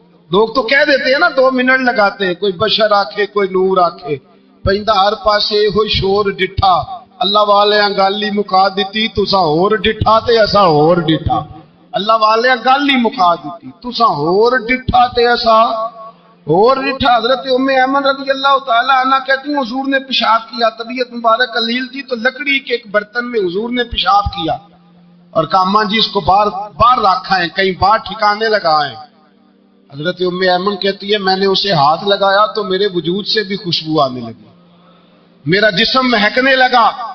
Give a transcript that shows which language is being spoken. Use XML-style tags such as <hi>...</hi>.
<ur>لوگ تو کہہ دیتے ہیں نا 2 منٹ لگاتے ہیں,</ur> <pa>کوئی بشر آکھے کوئی نور آکھے, پیندا ہر پاسے ہوئی شور ڈٹھا. اللہ والے گالی مکا دیتی تساں ہور ڈٹھا تے اساں ہور ڈٹھا. اللہ والے گالی مکا دیتی تساں ہور ڈٹھا تے اساں ہور ڈٹھا.</pa> <ur>حضرت ام ایمن رضی اللہ تعالی عنہ کہتی ہیں حضور نے پیشاب کیا, طبیعت مبارک علیل تھی تو لکڑی کے ایک برتن میں حضور نے پیشاب کیا اور کہا اماں جی اس کو باہر رکھا ہے, کہیں باہر ٹھکانے لگائیں. حضرت ام ایمن کہتی ہے میں نے اسے ہاتھ لگایا تو میرے وجود سے بھی خوشبو آنے لگی, میرا جسم مہکنے لگا.</ur>